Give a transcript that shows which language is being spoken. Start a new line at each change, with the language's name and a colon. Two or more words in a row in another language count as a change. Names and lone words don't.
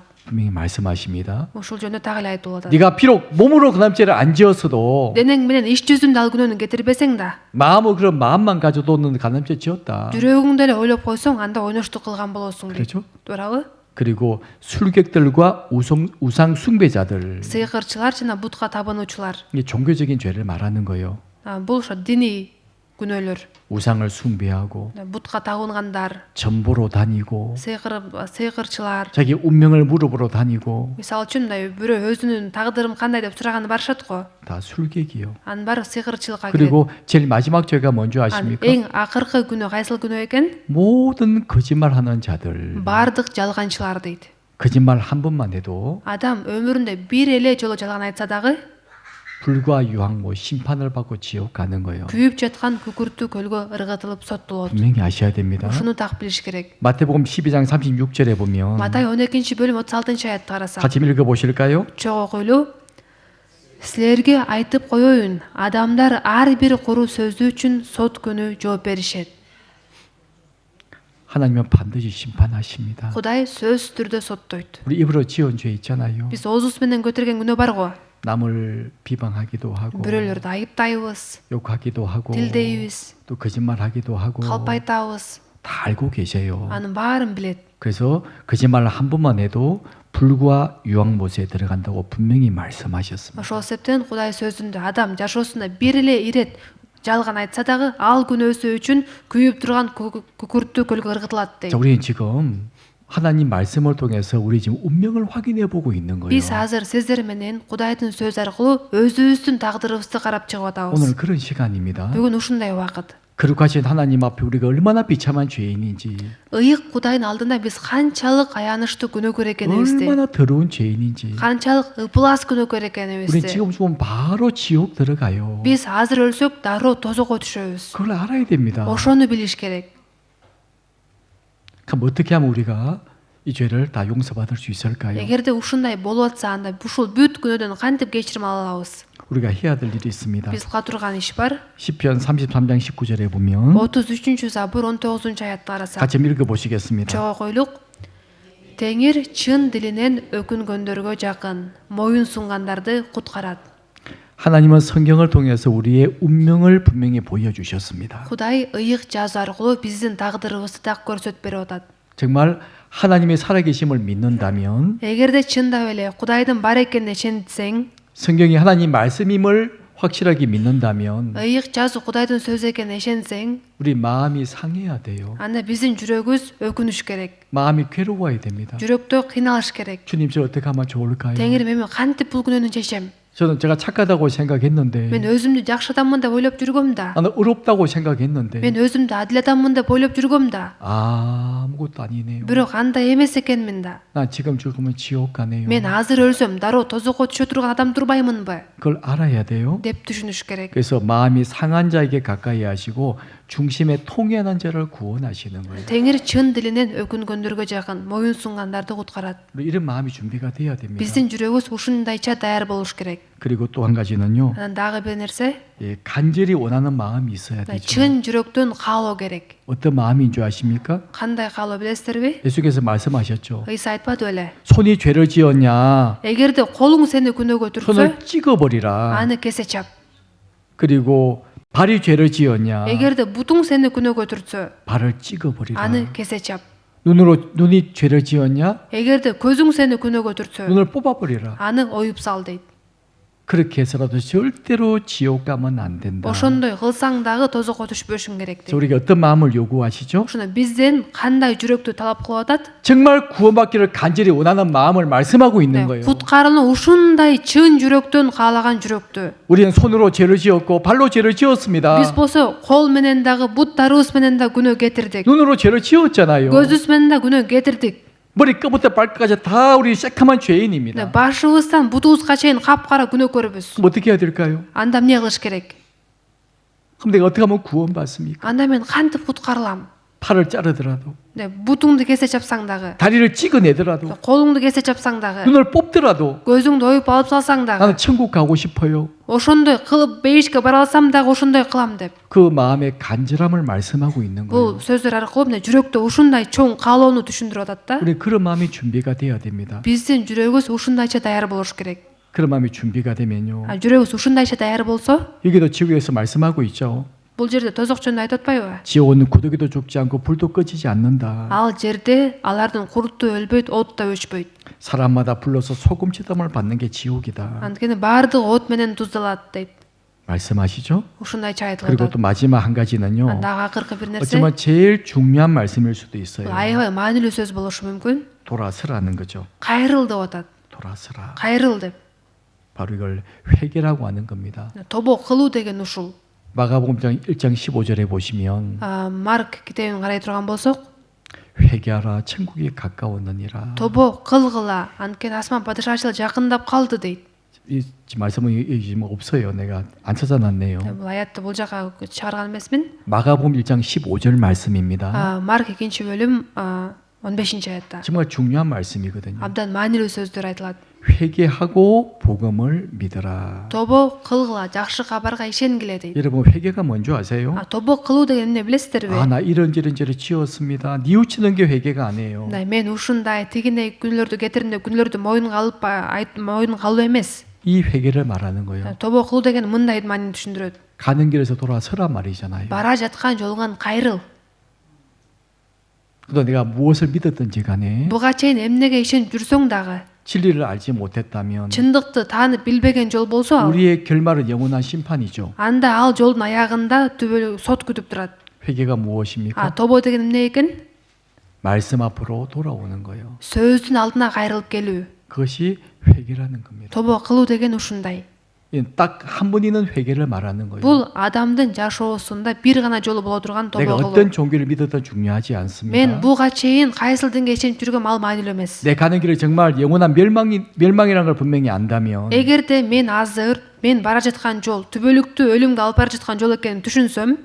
Korean: 분명히 말씀하십니다.
Kyrgyz: Ушул жөнүндө так эле айтып атат.
Korean: 네가 비록 몸으로 가늠죄를 안 지었어도
Kyrgyz: Денең менен иш жүзүндө ал күнөөнү кетирбесең да,
Korean: 마음으로 그런 마음만 가져도 너는 가늠죄 지었다.
Kyrgyz: жүрөгүңдө эле ойлоп койсоң, анда ойноштук кылган болосуң дейт.
Korean: 그렇죠?
Kyrgyz: Туурабы?
Korean: 그리고 술객들과 우상 숭배자들.
Kyrgyz: Сыйкырчылар жана бутка табынуучулар.
Korean: 이게 종교적인 죄를 말하는 거예요.
Kyrgyz: Бул ошо диний күнөөлөр.
Korean: 우상을 숭배하고
Kyrgyz: Бутка табынгандар,
Korean: 전보로 다니고
Kyrgyz: сыйкырчылар.
Korean: 자기 운명을 물어보러 다니고
Kyrgyz: Мисалы үчүн мындай бирөө өзүнүн тагдырым кандай деп сураганы барышат го.
Korean: 다 술객이요.
Kyrgyz: Анын баары сыйкырчылыкка кирет.
Korean: 그리고 제일 마지막 죄가 뭔지 아십니까?
Kyrgyz: Эң акыркы күнөө кайсыл күнөө экен?
Korean: 모든 거짓말하는 자들.
Kyrgyz: Бардык жалганчылар дейт.
Korean: 거짓말 한 번만 해도
Kyrgyz: Адам өмүрүндө бир эле жолу жалган айтса дагы
Korean: 불과 유황모 심판을 받고 지옥 가는 거예요.
Kyrgyz: күйүп жаткан күкүрттүү көлгө ыргытылып соттолот.
Korean: 분명히 아셔야 됩니다.
Kyrgyz: Ушуну так билиш керек.
Korean: 마태복음 12장 36절에 보면
Kyrgyz: Матай 12-бөлүм 36-аятты карасак.
Korean: 같이 읽어 보실까요?
Kyrgyz: Чогуу окуйлу. Силерге айтып коеюн, адамдар ар бир куру сөзү үчүн сот күнү жооп беришет.
Korean: 하나님은 반드시 심판하십니다.
Kyrgyz: Кудай сөзсүз түрдө соттойт.
Korean: 우리 입으로 지은 죄 있잖아요.
Kyrgyz: Биз оозубуз менен көтөргөн күнөө бар го.
Korean: 남을 비방하기도 하고
Kyrgyz: Бирөөлөрдү айыптайбыз,
Korean: 욕하기도 하고
Kyrgyz: тилдейбиз,
Korean: 또 거짓말하기도 하고
Kyrgyz: калп айтабыз.
Korean: 다 알고 계세요.
Kyrgyz: Анын баарын билет.
Korean: 그래서 거짓말을 한 번만 해도 불과 유황못에 들어간다고 분명히 말씀하셨습니다.
Kyrgyz: Ошол себептен Кудай сөзүндө адам жашоосунда бир эле ирет жалган айтса дагы ал күнөөсү үчүн күйүп турган күкүрттүү көлгө ыргытылат дейт.
Korean: 자, 우리는 지금 하나님 말씀을 통해서 우리 지금 운명을 확인해 보고 있는 거예요.
Kyrgyz: Биз азыр сиздер менен Кудайдын сөзү аркылуу өзүбүздүн тагдырыбызды карап чыгып атабыз.
Korean: 오늘 그런 시간입니다.
Kyrgyz: Бүгүн ушундай убакыт.
Korean: 거룩하신 하나님 앞에 우리가 얼마나 비참한 죄인인지,
Kyrgyz: Ыйык Кудайдын алдында биз канчалык аянычтуу күнөөкөр экенибизди,
Korean: 얼마나 더러운 죄인인지.
Kyrgyz: канчалык ыплас күнөөкөр
Korean: 우리
Kyrgyz: экенибизди.
Korean: 지금 죽으면 바로 지옥 들어가요.
Kyrgyz: Биз азыр өлсөк дароо тозокко түшөбүз.
Korean: 그걸 알아야 됩니다.
Kyrgyz: Ошону билиш керек.
Korean: 그럼 어떻게 하면 우리가 이 죄를 다 용서받을 수 있을까요?
Kyrgyz: Эгерде ушундай болуп атса, анда ушул бүт күнөөдөн кантип кечирим ала алабыз?
Korean: 우리가 해야 될 일이 있습니다.
Kyrgyz: Биз кыла турган иш бар.
Korean: 시편 33장 19절에 보면
Kyrgyz: 33-забур 19-аятты карасак.
Korean: 같이 읽어 보시겠습니다.
Kyrgyz: Чогуу койлук. Теңир чын дилинен өкүнгөндөргө жакын, моюн сунгандарды куткарат.
Korean: 하나님은 성경을 통해서 우리의 운명을 분명히 보여주셨습니다.
Kyrgyz: Кудай ыйык жазуу аркылуу биздин тагдырыбызды так көрсөтүп берип атат.
Korean: 정말 하나님의 살아계심을 믿는다면
Kyrgyz: Эгерде чындап эле Кудайдын бар экенине ишенсең,
Korean: 성경이 하나님 말씀임을 확실하게 믿는다면
Kyrgyz: ыйык жазуу Кудайдын сөзү экенине ишенсең,
Korean: 우리 마음이 상해야 돼요.
Kyrgyz: анда биздин жүрөгүбүз өкүнүш керек.
Korean: 마음이 괴로워야 됩니다.
Kyrgyz: жүрөктө кыйналыш керек.
Korean: 주님 저 어떻게 하면 좋을까요?
Kyrgyz: Теңир мени кантип бул күнөөнү чечем?
Korean: 저는 제가 착하다고 생각했는데
Kyrgyz: Мен өзүмдү жакшы адаммын деп ойлоп жүргөм да.
Korean: 나는 어렵다고 생각했는데
Kyrgyz: Мен өзүмдү адил адаммын деп ойлоп жүргөм да.
Korean: 아무것도 아니네요.
Kyrgyz: Бирок андай эмес экенмин да.
Korean: 나 지금 죽으면 지옥 가네요.
Kyrgyz: Мен азыр өлсөм дароо тозокко түшө турган адам турбаймынбы?
Korean: 그걸 알아야 돼요.
Kyrgyz: деп түшүнүш керек.
Korean: 그래서 마음이 상한 자에게 가까이 하시고 중심에 통연한 자를 구원하시는 거예요.
Kyrgyz: Теңир чын дилинен өкүнгөндөргө жакын, моюн сунгандарды куткарат.
Korean: 이런 마음이 준비가 돼야 됩니다.
Kyrgyz: Биздин жүрөгүбүз ушундайча даяр болуш керек.
Korean: 그리고 또 한 가지는요.
Kyrgyz: Анан дагы бир нерсе,
Korean: 예, 간절히 원하는 마음이 있어야 되죠.
Kyrgyz: чын жүрөктөн каалоо керек.
Korean: 어떤 마음인 줄 아십니까?
Kyrgyz: Кандай каалоо билесиздерби?
Korean: 예수께서 말씀하셨죠.
Kyrgyz: Ыйса айтпады беле?
Korean: 손이 죄를 지었냐?
Kyrgyz: Эгерде колуң сени күнөөгө түртсө,
Korean: 손을 찍어버리라.
Kyrgyz: аны кесе чап.
Korean: 그리고 발이 죄를 지었냐?
Kyrgyz: Эгерде бутуң сени күнөөгө түртсө,
Korean: 발을 찍어버리라.
Kyrgyz: аны кесе чап.
Korean: 눈이 죄를 지었냐?
Kyrgyz: Эгерде көзүң сени күнөөгө түртсө,
Korean: 눈을 뽑아버리라.
Kyrgyz: аны оюп сал дейт.
Korean: 그렇게 해서라도 절대로 지옥 가면 안 된다.
Kyrgyz: Ошондой кылсаң дагы тозокко түшпөшүң керек
Korean: 그래서
Kyrgyz: дейт.
Korean: 우리가 어떤 마음을 요구하시죠?
Kyrgyz: Ошондо бизден кандай жүрөктү талап кылып атат?
Korean: 정말 구원받기를 간절히 원하는 마음을 말씀하고 있는 거예요.
Kyrgyz: Куткарууну ушундай чын жүрөктөн каалаган жүрөктү.
Korean: 우리는 손으로 죄를 지었고 발로 죄를 지었습니다.
Kyrgyz: Биз болсо кол менен дагы буттарыбыз менен да күнөө кетирдик.
Korean: 눈으로 죄를 지었잖아요.
Kyrgyz: Көзүбүз менен да күнөө кетирдик.
Korean: 머리끝부터 발끝까지 다 우리 새카만 죄인입니다.
Kyrgyz: Башыбыздан бутубузга чейин капкара күнөөкөрбүз.
Korean: 그럼 어떻게 해야 될까요?
Kyrgyz: Анда эмне кылыш керек?
Korean: 그럼 내가 어떻게 하면 구원받습니까?
Kyrgyz: Анда мен кантип куткарылам?
Korean: 팔을 자르더라도
Kyrgyz: Бутуңду кесе чапсаң дагы,
Korean: 다리를 찍어내더라도
Kyrgyz: колуңду кесе чапсаң дагы,
Korean: 눈을 뽑더라도
Kyrgyz: көзүңдү оюп алып салсаң дагы,
Korean: 나는 천국 가고 싶어요.
Kyrgyz: ошондой кылып бейишке бара алсам дагы ошондой кылам деп.
Korean: 그 마음의 간절함을 말씀하고 있는 거예요.
Kyrgyz: Бул сөздөр аркылуу эмне жүрөктө ушундай чоң каалоону түшүндүрүп атат да.
Korean: 우리 그런 마음이 준비가 돼야 됩니다.
Kyrgyz: Биздин жүрөгүбүз ушундайча даяр болуш керек.
Korean: 그런 마음이 준비가 되면요.
Kyrgyz: жүрөгүбүз ушундайча даяр болсо,
Korean: 여기도 지구에서 말씀하고 있죠.
Kyrgyz: бул жерде тозок жөнүндө айтып атпайбы?
Korean: 지옥은 구더기도 죽지 않고 불도 꺼지지 않는다.
Kyrgyz: Ал жерде алардын курту өлбөйт, от да өчпөйт.
Korean: 사람마다 불러서 소금 치담을 받는 게 지옥이다.
Kyrgyz: Анткени баардыгы от менен туздалат дейт.
Korean: 말씀하시죠?
Kyrgyz: Ушундайча айтылып
Korean: 그리고
Kyrgyz: атат.
Korean: 또 마지막 한 가지는요.
Kyrgyz: Дагы акыркы бир нерсе,
Korean: 어쩌면 제일 중요한 말씀일 수도 있어요.
Kyrgyz: аябай маанилүү сөз болушу мүмкүн.
Korean: 돌아서라는 거죠.
Kyrgyz: Кайрыл деп атат.
Korean: 돌아서라.
Kyrgyz: Кайрыл деп.
Korean: 바로 이걸 회개라고 하는 겁니다.
Kyrgyz: Тобо кылуу деген ушул.
Korean: 마가복음 1장 15절에 보시면
Kyrgyz: Марк китебин карай турган болсок,
Korean: 회개하라 천국이 가까웠느니라.
Kyrgyz: тобо кылгыла, анткени асман падышачылык жакындап калды дейт.
Korean: 이 말씀은 여기 없어요. 내가 안 찾아놨네요.
Kyrgyz: Бул аятты бул жака чыгарган эмесмин.
Korean: 마가복음 1장 15절 말씀입니다.
Kyrgyz: Марк 2 бөлүм 15 аятта.
Korean: 정말 중요한 말씀이거든요.
Kyrgyz: Абдан маанилүү сөздөр айтылат.
Korean: 회개하고 복음을 믿으라.
Kyrgyz: Тобо кылгыла, жакшы кабарга ишенгиле дейт.
Korean: 여러분 회개가 뭔지 아세요?
Kyrgyz: Тобо кылуу деген эмне билесиздерби?
Korean: 나 이런 죄를 지었습니다. 뉘우치는 게 회개가 아니에요.
Kyrgyz: Мен ушундай тигиндей күнөлөрдү кетирдим деп күнөлөрдү моюнга алып моюнга алуу эмес.
Korean: 이 회개를 말하는 거예요.
Kyrgyz: Тобо кылуу деген мындай маанини түшүндүрөт.
Korean: 가는 길에서 돌아서라 말이잖아요.
Kyrgyz: Бара жаткан жолуңан кайрыл.
Korean: 또 내가 무엇을 믿었든지 간에
Kyrgyz: Буга чейин эмнеге ишенип жүрсөң дагы,
Korean: 진리를 알지 못했다면
Kyrgyz: чындыкты таанып билбеген жол болсо,
Korean: 우리의 결말은 영원한 심판이죠.
Kyrgyz: анда ал жолдун аягында түбөлүк сот күтүп турат.
Korean: 회개가 무엇입니까?
Kyrgyz: Тобо деген эмне экен?
Korean: 말씀 앞으로 돌아오는 거예요.
Kyrgyz: Сөздүн алдына кайрылып келүү.
Korean: 그것이 회개라는 겁니다.
Kyrgyz: Тобо кылуу деген ушундай.
Korean: 딱 한 번 있는 회개를 말하는 거예요.
Kyrgyz: Бул адамдын жашоосунда бир гана жолу боло турган
Korean: 내가
Kyrgyz: тобо
Korean: 어떤
Kyrgyz: кылуу.
Korean: 종교를 믿어도 중요하지 않습니다.
Kyrgyz: Мен буга чейин кайсыл динге ишенип жүргөм ал маанилүү эмес.
Korean: 내 가는 길이 정말 영원한 멸망이라는 걸 분명히 안다면
Kyrgyz: Эгерде мен бара жаткан жол түбөлүктүү өлүмгө алып бара жаткан жол экенин түшүнсөм,